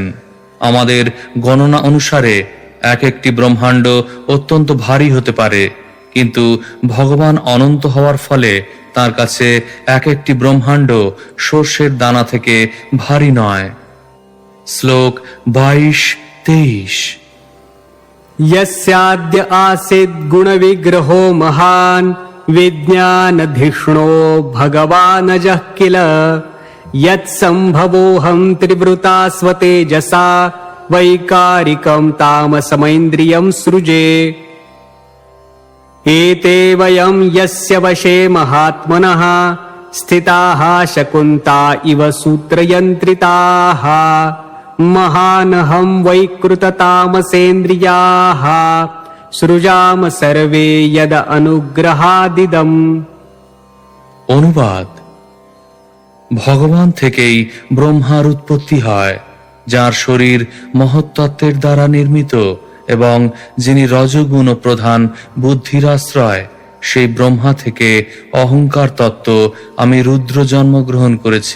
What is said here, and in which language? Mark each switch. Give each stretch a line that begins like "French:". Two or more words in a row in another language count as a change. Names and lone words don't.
Bangla: আমাদের গণনা অনুসারে এক একটি ব্রহ্মাণ্ড অত্যন্ত ভারী হতে পারে, কিন্তু ভগবান অনন্ত হওয়ার ফলে তার কাছে এক একটি ব্রহ্মাণ্ড সর্ষের দানা থেকে ভারী নয়। শ্লোক ২২-২৩।
Sanskrit: यस्याद्य आसीद् गुणविग्रहो महान् विज्ञानधिष्णो भगवानजः किल यत्सम्भवोऽहं त्रिवृता स्वतेजसा वैकारिकं तामसमैन्द्रियं सृजे। एते वयं यस्य वशे महात्मनः स्थिताः शकुन्ता इव सूत्रयन्त्रिताः महानहं वैकृततामसेन्द्रियाः सृजाम सर्वे यद अनुग्रहादिदम्।
Bangla: অনুবাদ: ভগবান থেকেই ব্রহ্মার উৎপত্তি হয়, যার শরীর মহত্তত্ত্বের দ্বারা নির্মিত এবং যিনি রজগুণ ও প্রধান বুদ্ধির আশ্রয়। সেই ব্রহ্মা থেকে অহংকার তত্ত্ব আমি রুদ্র জন্মগ্রহণ করেছি।